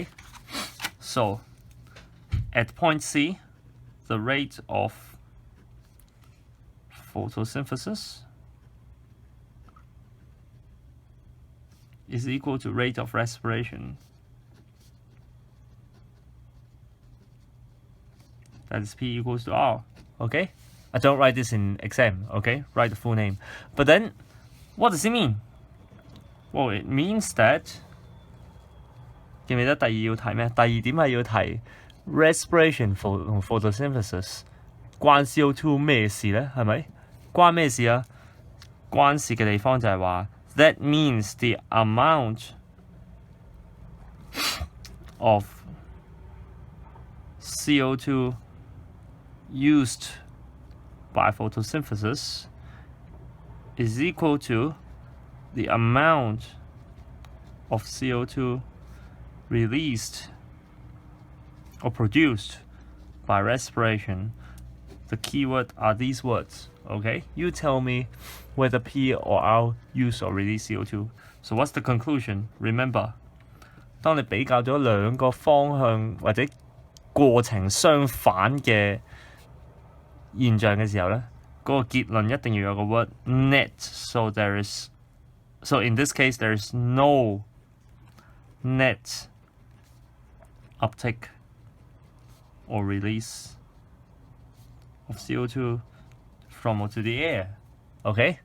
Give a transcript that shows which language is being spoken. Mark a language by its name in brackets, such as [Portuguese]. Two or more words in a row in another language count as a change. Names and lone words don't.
[English] So, at point C, the rate of photosynthesis is equal to rate of respiration. That is P equals to R, okay? I don't write this in exam, okay? Write the full name. But then, what does it mean? Well, it means that [Cantonese] 記唔記得第二要提咩？第二點係要提 respiration 同 photosynthesis 關 CO2 咩事呢？係咪？關咩事啊？關事嘅地方就係話 [English] that means the amount of CO2 used by photosynthesis is equal to the amount of CO2 released or produced by respiration. The keyword are these words, okay? You tell me whether P or R use or release CO2. So what's the conclusion? Remember, [Cantonese] 當你比較咗兩個方向或者過程相反嘅現象嘅時候咧，嗰個結論一定要有個 [English] word net, so there is So in this case, there is no net uptake or release of CO2 from or to the air. Okay?